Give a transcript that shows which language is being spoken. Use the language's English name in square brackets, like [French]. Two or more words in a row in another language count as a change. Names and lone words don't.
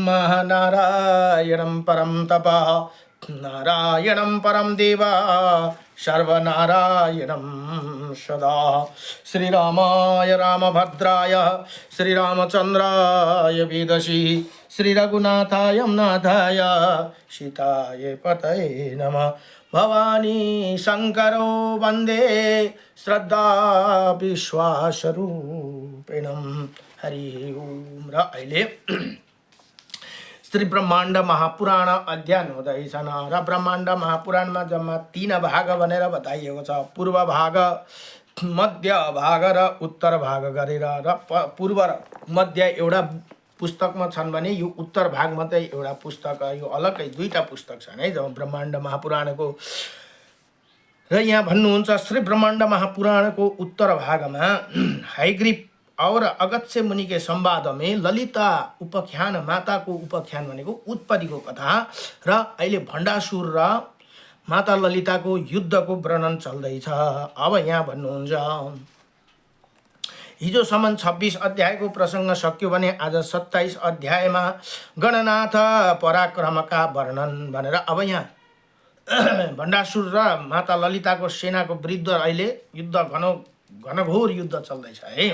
[Sanskrit] नारायणं परम तपः नारायणं परम देवा सर्वनारायणं सदा श्रीरामाय रामभद्राय श्रीरामचन्द्राय वेदसी श्रीरघुनाथाय नाथाय सीताय पतये नमः भवानी शंकरो वन्दे श्रद्धा विश्वासरूपिणं हरि ओम [Nepali] र अहिले श्री ब्रह्माण्ड महापुराण अध्ययन हुँदैछन् र ब्रह्माण्ड महापुराणमा जम्मा 3 भाग भनेर बताइएको छ। पूर्व भाग, मध्य भाग र उत्तर भाग गरेर र पूर्व र मध्य एउटा पुस्तकमा छन् भने यो उत्तर भाग मात्रै एउटा पुस्तक, यो अलग्गै 2टा पुस्तक छन् है जब ब्रह्माण्ड महापुराणको। र यहाँ भन्नुहुन्छ श्री ब्रह्माण्ड महापुराणको उत्तर भागमा [Hindi] हयग्रीव और अगस्त्य मुनि के संवाद में [Nepali] ललिता उपाख्यान माता को उपाख्यान भनेको उत्पत्ति को कथा र अहिले भण्डासुर र माता ललिता को युद्ध को वर्णन चल्दैछ। अब यहाँ भन्नुहुन्छ हिजोसम्म 26 अध्यायको प्रसंग सक्यो भने आज 27 अध्यायमा गणनाथ पराक्रमका वर्णन भनेर अब यहाँ भण्डासुर र माता ललिताको सेनाको विरुद्ध अहिले युद्ध घनघोर युद्ध चल्दैछ है।